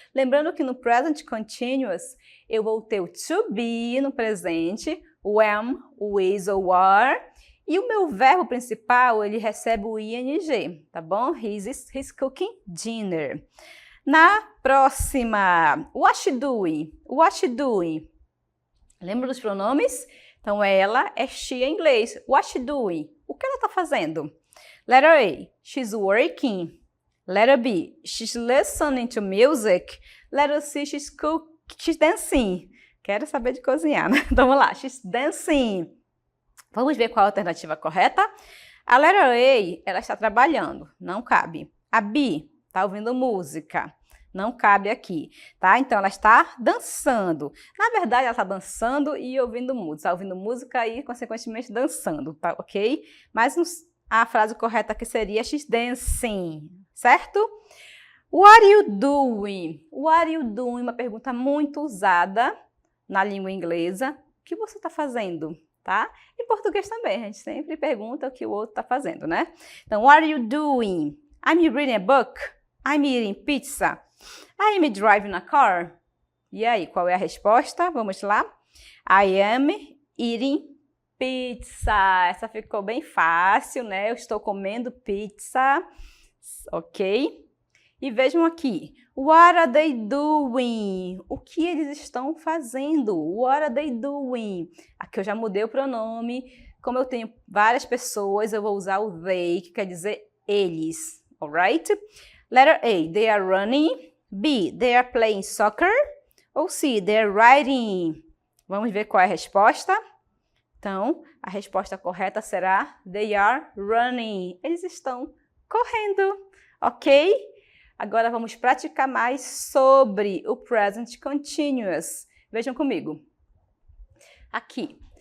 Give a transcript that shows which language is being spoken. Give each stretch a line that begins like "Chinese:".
Portuguese: Lembrando que no present continuous, eu vou ter o to be no presente, o am, o is ou are, e o meu verbo principal, ele recebe o ing, tá bom?
English: He's cooking dinner.
Portuguese: Na próxima,
English: what she doing? What she doing?
Portuguese: Lembra dos pronomes? Então, ela é she em inglês.
English: What she doing?
Portuguese: O que ela está fazendo?
English: Letter A, she's working. Letter B, she's listening to music. Letter C, she's dancing.
Portuguese: Quero saber de cozinhar, né? Então, vamos lá,
English: she's dancing.
Portuguese: Vamos ver qual a alternativa correta? A letter A, ela está trabalhando, não cabe. A B, está ouvindo música, não cabe aqui, tá? Então, ela está dançando. Na verdade, ela está dançando e ouvindo música. Está ouvindo música e, consequentemente, dançando, tá? Ok? Mas a frase correta aqui seria
English: she's dancing,
Portuguese: certo?
English: What are you doing? What are you doing?
Portuguese: Uma pergunta muito usada na língua inglesa. O que você está fazendo? Tá? Em português também, a gente sempre pergunta o que o outro está fazendo, né?
English: Então, what are you doing? I'm reading a book. I'm eating pizza. I'm driving a car.
Portuguese: E aí, qual é a resposta? Vamos lá.
English: I am eating pizza.
Portuguese: Essa ficou bem fácil, né? Eu estou comendo pizza. Ok? E vejam aqui,
English: what are they doing?
Portuguese: O que eles estão fazendo?
English: What are they doing?
Portuguese: Aqui eu já mudei o pronome. Como eu tenho várias pessoas, eu vou usar o they, que quer dizer eles.
English: Alright? Letter A, they are running. B, they are playing soccer. Ou C, they are riding.
Portuguese: Vamos ver qual é a resposta? Então, a resposta correta será
English: they are running.
Portuguese: Eles estão correndo, ok? Agora vamos praticar mais sobre o present continuous. Vejam comigo. Aqui.